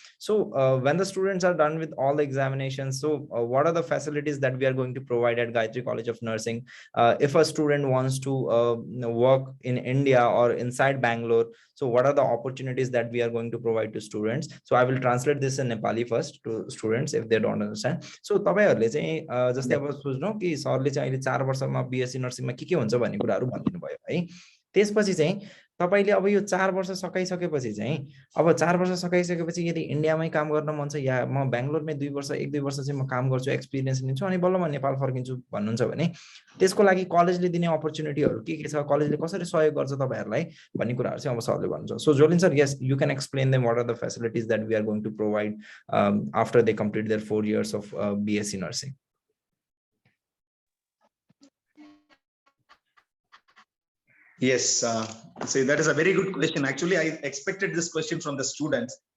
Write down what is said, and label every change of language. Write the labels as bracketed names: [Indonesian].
[English] So, when the students are done with all the examinations, so what are the facilities that we are going to provide at Gayatri College of Nursing? If a student wants to work in India or inside Bangalore, so what are the opportunities that we are going to provide to students? So I will translate this in Nepali first to students if they don't understand. [Nepali] So तपाईहरुले चाहिँ जस्तै अब सोच्नु कि सरले चाहिँ अहिले 4 वर्षमा बीएससी नर्सिङमा के हुन्छ भन्ने कुराहरु भनिदिनु भयो है। त्यसपछि चाहिँ तपाईले अब यो 4 वर्ष सकाइसकेपछि चाहिँ अब 4 वर्ष सकाइसकेपछि यदि इन्डियामै काम गर्न मन छ या म बेंगलोरमै 1-2 वर्ष चाहिँ म काम गर्छु, एक्सपिरियन्स लिन्छु अनि बल्ल म नेपाल फर्किन्छु भन्नुहुन्छ भने त्यसको लागि कलेजले दिने अपर्च्युनिटीहरु के छ, कलेजले कसरी सहयोग गर्छ तपाईहरुलाई भन्ने कुराहरु चाहिँ अब सरले भन्नुहुन्छ. [English] So Jolin sir, yes, you can explain them what are the facilities that we are going to provide after they complete their 4 years of BSc nursing. Yes, see, that is a very good question. Actually, I expected this question from the students.